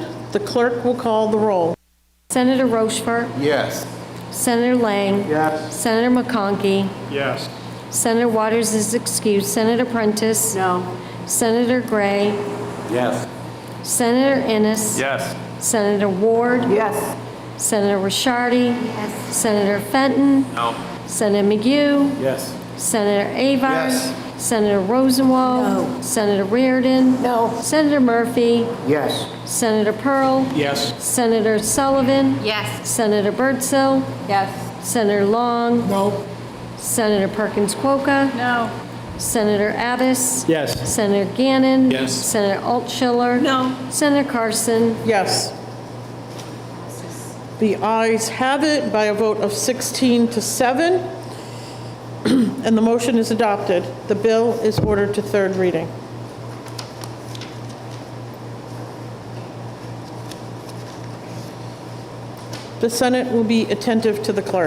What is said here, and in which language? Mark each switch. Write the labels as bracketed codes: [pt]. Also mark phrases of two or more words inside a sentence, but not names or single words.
[en] The clerk will call the roll. Senator Rochefort. Yes. Senator Lang. Yes. Senator McConkey. Yes. Senator Waters is excused. Senator Prentice. No. Senator Gray. Yes. Senator Innes. Yes. Senator Ward. Yes. Senator Ricciardi. Yes. Senator Fenton. No. Senator McGue. Yes. Senator Avard. Yes. Senator Rosenwald. No. Senator Reardon. No. Senator Murphy. Yes. Senator Pearl. Yes. Senator Sullivan. Yes. Senator Birdsell. Yes. Senator Long. No. Senator Perkins Quokka. No. Senator Abbas. Yes. Senator Gannon. Yes. Senator Altschiller. No. Senator Carson. Yes. The ayes have it by a vote of 16 to 7, and the motion is adopted. The bill is ordered to third reading. The Senate will be attentive to the clerk.